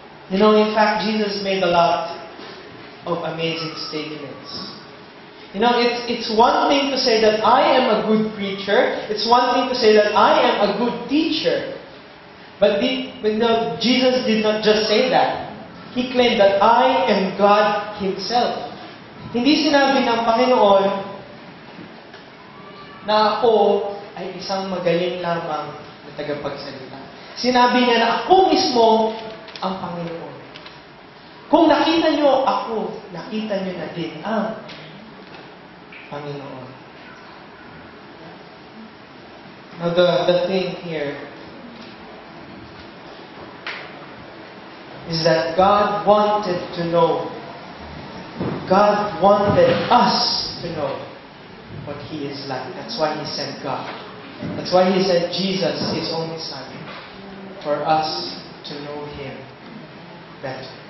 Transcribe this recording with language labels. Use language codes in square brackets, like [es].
[en] You know, in fact, Jesus made a lot of amazing statements. You know, it's one thing to say that I am a good preacher. It's one thing to say that I am a good teacher. But no, Jesus did not just say that. He claimed that I am God Himself. [tl] Hindi sinabi ng Panginoon na ako ay isang magaling lamang na tagapagsalita. Sinabi niya na ako mismo ang Panginoon. Kung nakita niyo ako, nakita niyo na din ang Panginoon. [en] Now the thing here is that God wanted to know. God wanted us to know what He is like. That's why He sent God. That's why He sent Jesus, His only Son, for us to know Him better.